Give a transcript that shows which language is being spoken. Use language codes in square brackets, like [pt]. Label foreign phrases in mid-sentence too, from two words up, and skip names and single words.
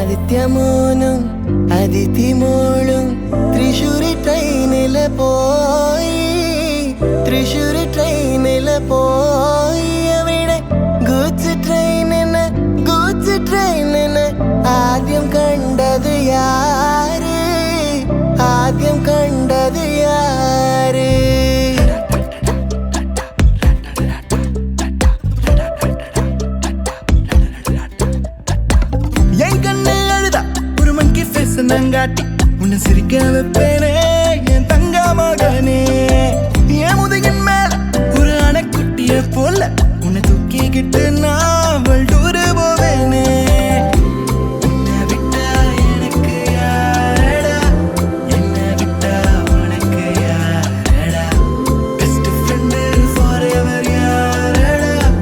[ml] ആദ്യമോനും അതിഥിമോളും തൃശ്ശൂരി ട്രെയിനില് പോയി തൃശ്ശൂരി ട്രെയിനില് പോയി അവിടെ ഗൂഡ്സ് ട്രെയിനിന് ആദ്യം കണ്ടത് യാര് ആദ്യം കണ്ടത് യാര് [ta] நங்காட்டி உன்னை சிரிக்க வைப்பேனே என் தங்க மகனே என் முதுகின் மேல ஒரு அணைக்குட்டிய போல உன்னை தூக்கிக்கிட்டு நான் வல்டூரு போவேனே என்னை விட்டா எனக்கு யாரடா என்னை விட்டா உனக்கு யாரடா [en] best friend for ever [ta] யாரடா